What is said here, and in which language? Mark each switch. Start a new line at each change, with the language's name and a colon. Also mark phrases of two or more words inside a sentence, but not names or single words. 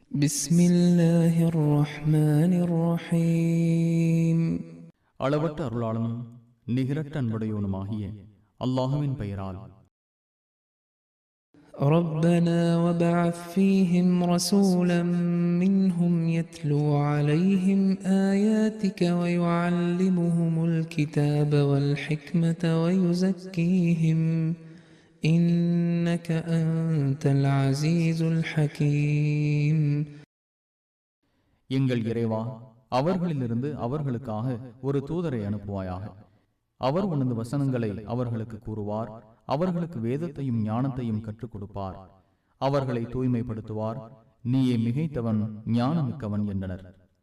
Arabic: بسم الله الرحمن الرحيم
Tamil: அளவற்ற அருளாளனும் நிகரற்ற அன்புடையவனுமாகிய அல்லாஹுவின் பெயரால்.
Arabic: ربنا وابعث فيهم رسولا منهم يتلو عليهم آياتك ويعلمهم الكتاب والحكمة ويزكيهم إنك أنت العزيز الحكيم.
Tamil: எங்கள் இறைவா, அவர்களிலிருந்து அவர்களுக்காக ஒரு தூதரை அனுப்புவாயாக. அவர் உனது வசனங்களை அவர்களுக்கு கூறுவார், அவர்களுக்கு வேதத்தையும் ஞானத்தையும் கற்றுக் கொடுப்பார், அவர்களை தூய்மைப்படுத்துவார். நீயே மிகைத்தவன், ஞானமிக்கவன் என்றனர்.